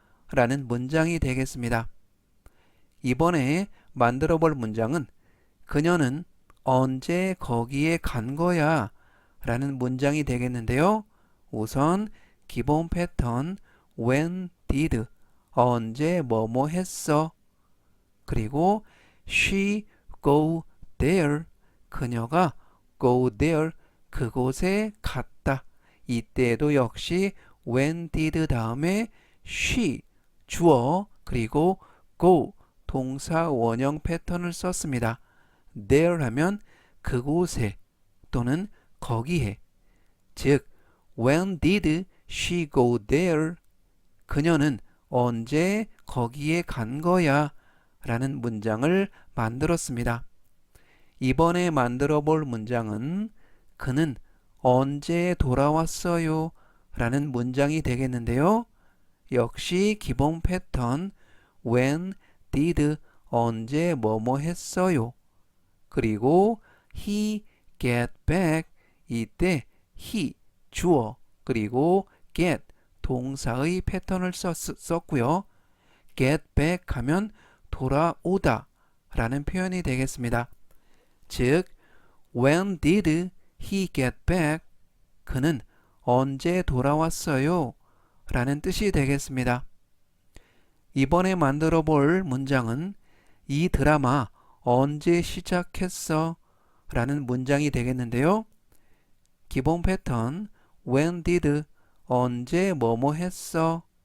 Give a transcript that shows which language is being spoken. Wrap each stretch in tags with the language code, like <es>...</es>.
<ko>라는 문장이 되겠습니다. 이번에 만들어 볼 문장은 그녀는 언제 거기에 간 거야? 라는 문장이 되겠는데요. 우선 기본 패턴</ko> <en>when did</en> <ko>언제 뭐뭐 했어? 그리고</ko> <en>she go there</en> <ko>그녀가</ko> <en>go there</en> <ko>그곳에 갔다. 이때도 역시</ko> <en>when did</en> <ko>다음에 she 주어 그리고 go 동사 원형 패턴을 썼습니다. there 하면 그곳에 또는 거기에 즉</ko> <en>when did she go there</en> <ko>그녀는 언제 거기에 간 거야 라는 문장을 만들었습니다. 이번에 만들어 볼 문장은 그는 언제 돌아왔어요? 라는 문장이 되겠는데요. 역시 기본 패턴</ko> <en>when did</en> <ko>언제 뭐뭐 했어요? 그리고</ko> <en>he get back</en> <ko>이때 he 주어 그리고 get 동사의 패턴을 썼고요.</ko> <en>get back</en> <ko>하면 돌아오다 라는 표현이 되겠습니다. 즉</ko> <en>when did he get back</en> <ko>그는 언제 돌아왔어요? 라는 뜻이 되겠습니다. 이번에 만들어 볼 문장은 이 드라마 언제 시작했어? 라는 문장이 되겠는데요. 기본 패턴</ko> <en>when did</en> <ko>언제 뭐뭐 했어?</ko>